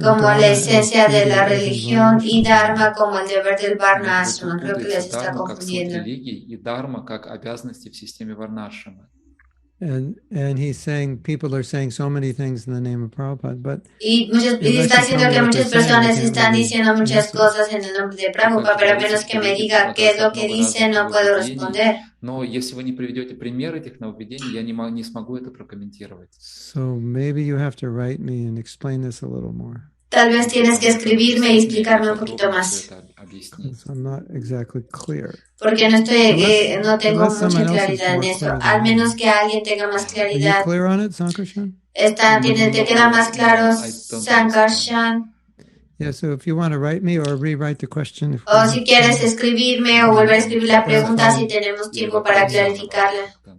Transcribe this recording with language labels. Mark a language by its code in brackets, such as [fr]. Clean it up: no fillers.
[es] como la esencia de la religión y dharma como el deber del varnashram. Creo que les está confundiendo. [ru] И dharma как обязанности в системе варнашрама. [en] And he's saying people are saying so many things in the name of Prabhupada, but [es] y está diciendo que muchas personas están diciendo muchas cosas en el nombre de Prabhupada, pero a menos que me diga qué es lo que dice, no puedo responder. [ru] Но если вы не приведете пример этих нововведений, я не смогу это прокомментировать. [en] So maybe you have to write me and explain this a little more. [es] Tal vez tienes que escribirme y explicarme un poquito más. [en] I'm not exactly clear. [es] Porque no tengo mucha claridad en eso. Al menos que alguien tenga más claridad. [en] Are you clear on it, Sankarshan? [es] ¿Te queda más claro, Sankarshan? [en] Yeah, so if you want to write me or rewrite the question. [es] O si quieres escribirme o volver a escribir la pregunta si tenemos tiempo para clarificarla.